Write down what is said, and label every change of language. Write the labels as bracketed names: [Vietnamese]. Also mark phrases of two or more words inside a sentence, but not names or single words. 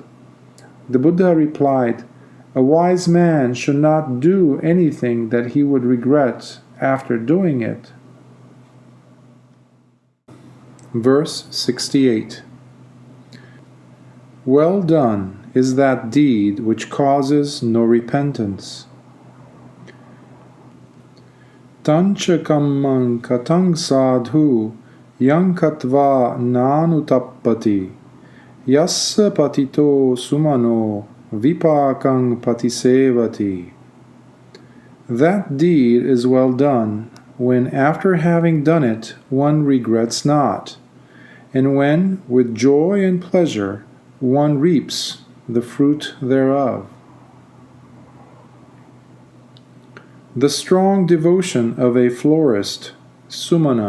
[English] The Buddha replied, "A wise man should not do anything that he would regret after doing it." Verse 68. Well done is that deed which causes no repentance. [Pali] Tancha kammang katang sadhu yankatva nanutappati yassa patito sumano vipakang patisevati. [English] That deed is well done when after having done it one regrets not, and when with joy and pleasure one reaps the fruit thereof. The strong devotion of a florist, Sumana.